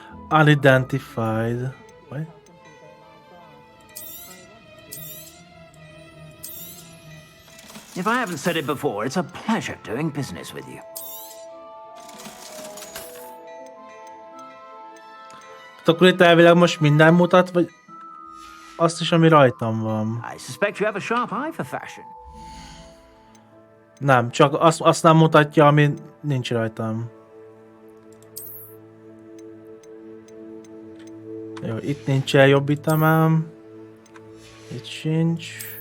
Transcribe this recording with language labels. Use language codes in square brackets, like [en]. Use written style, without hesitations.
[en] Unidentified. What? If I haven't said it before, it's a pleasure doing business with you. [hu] Akkor itt elvileg most minden mutat, vagy azt is, ami rajtam van? [en] I suspect you have a sharp eye for fashion. [hu] Nem, csak azt nem mutatja, ami nincs rajtam. Jó, itt nincsen jobb itemem. Itt sincs.